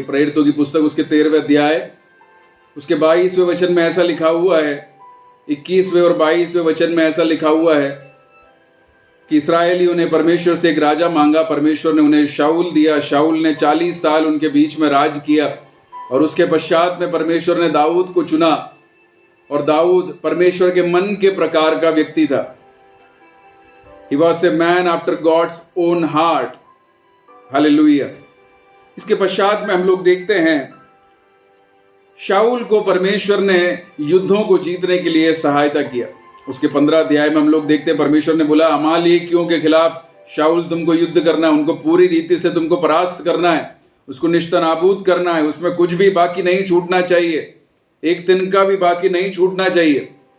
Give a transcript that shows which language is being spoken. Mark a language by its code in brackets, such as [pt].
[hi] प्रेरितों की पुस्तक उसके 13वें अध्याय उसके 22वें वचन में ऐसा लिखा हुआ है, 21वें और 22वें वचन में ऐसा लिखा हुआ है कि इस्राएलियों ने परमेश्वर से एक राजा मांगा। परमेश्वर ने उन्हें शाऊल दिया। शाऊल ने 40 साल उनके बीच में राज किया और उसके पश्चात में परमेश्वर ने दाऊद को चुना और दाऊद परमेश्वर के मन के प्रकार का व्यक्ति था। [en] He was a man after God's own heart. [hi] Hallelujah. इसके पश्चात में हम लोग देखते हैं शाऊल को परमेश्वर ने युद्धों को जीतने के लिए सहायता किया। उसके 15 अध्याय में हम लोग देखते हैं परमेश्वर ने बोला, अमालेकियों के खिलाफ शाऊल तुमको युद्ध करना है, उनको पूरी रीति से तुमको परास्त करना है, उसको निस्तनाबूद करना है, उसमें कुछ भी बाकी नहीं छूटना चाहिए, एक तिनका भी बाकी नहीं छूटना चाहिए।